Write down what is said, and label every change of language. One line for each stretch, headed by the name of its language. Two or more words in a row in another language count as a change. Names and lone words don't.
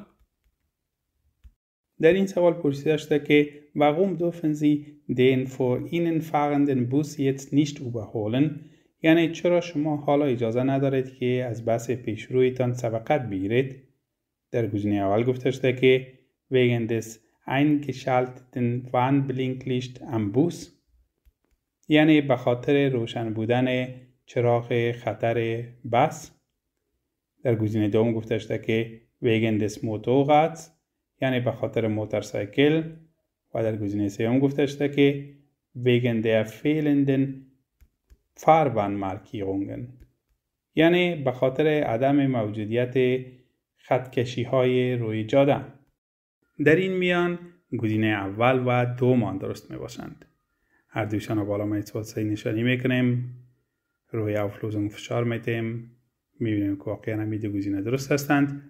Persian: در این سوال پرسیده شده که
German: warum dürfen Sie den vor Ihnen fahrenden Bus jetzt nicht überholen؟
Persian: یعنی چرا شما حالا اجازه ندارید که از بس پیشرویتان سبقت بگیرید؟ در گزینه اول گفته شده که
German: wegen des eingeschalteten Warnblinklicht am Bus،
Persian: یعنی به خاطر روشن بودن چراغ خطر بس. در گزینه دوم گفته شده که
German: wegen des Motorrads،
Persian: یعنی به خاطر موتورسایکل. و در گزینه سوم گفته شده که
German: wegen der fehlenden Fahrbahnmarkierungen،
Persian: یعنی به خاطر عدم موجودیت خطکشی های روی جاده. در این میان گزینه اول و دوم درست می باشند. هر دوشان رو بالا میتواد صحیح نشانی میکنیم، روی Auflösung فشار میتیم، میبینیم که واقعا همین دو گزینه درست هستند.